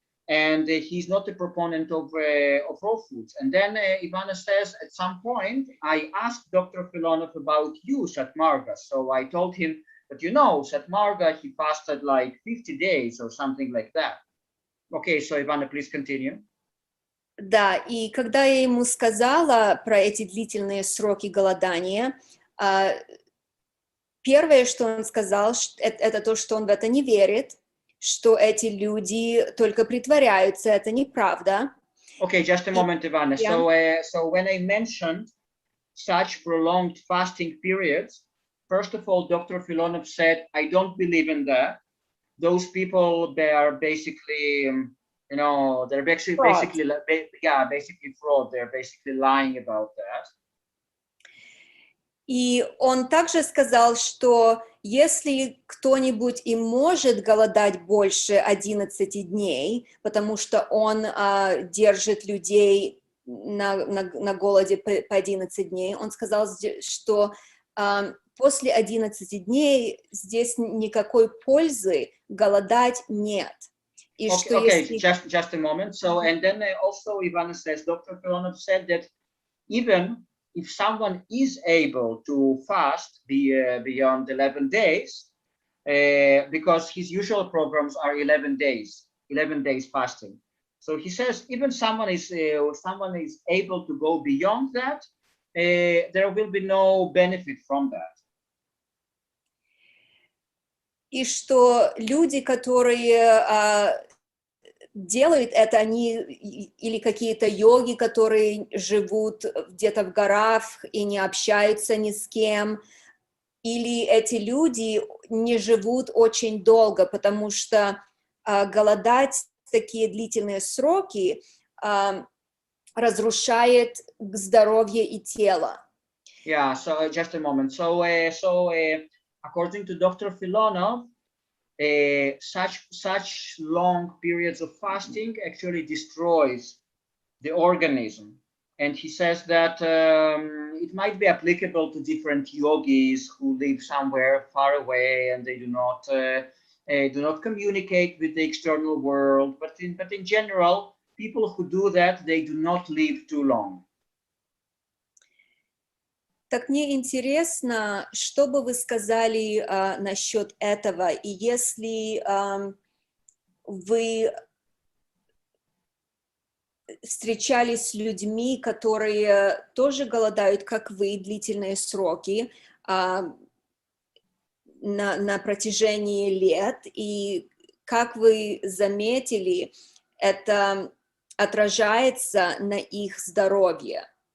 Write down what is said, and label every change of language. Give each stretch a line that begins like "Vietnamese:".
English: And he's not a proponent of raw foods. And then Ivana says, at some point, I asked Dr. Filonov about you, Sat Marga. So I told him, but you know, Sat Marga, he fasted like 50 days or something like that. Okay, so Ivana, please continue.
Russian: Да, и когда я ему сказала про эти длительные сроки голодания, первое, что он сказал, это то, что он в это не верит, что эти люди только притворяются, это неправда.
English: Okay, just a moment, Ivana. Yeah. So when I mentioned such prolonged fasting periods, first of all, Dr. Filonov said, I don't believe in that. Those people, they are basically, you know, they're basically fraud. Basically fraud. They're basically lying about that.
Russian: И он также сказал, что если кто-нибудь и может голодать больше 11 дней, потому что он держит людей на голоде по 11 дней, он сказал, что после 11 дней здесь никакой пользы голодать нет. И
English: okay, just a moment. So, and then also Ivana says, Dr. Filonov said that even if someone is able to fast beyond 11 days, because his usual programs are 11 days fasting. So he says, even someone is able to go beyond that, there will be no benefit from that.
Russian: И что люди, которые делают это, они или какие-то йоги, которые живут где-то в горах и не общаются ни с кем, или эти люди не живут очень долго, потому что голодать такие длительные сроки разрушает здоровье и тело.
English: Yeah, so just a moment. So according to Dr. Filonov, such long periods of fasting actually destroys the organism, and he says that it might be applicable to different yogis who live somewhere far away and they do not communicate with the external world, but in general, people who do that, they do not live too long.
Russian: Так мне интересно, что бы вы сказали насчет этого, и если вы встречались с людьми, которые тоже голодают, как вы, длительные сроки на протяжении лет, и как вы заметили, это отражается на их здоровье?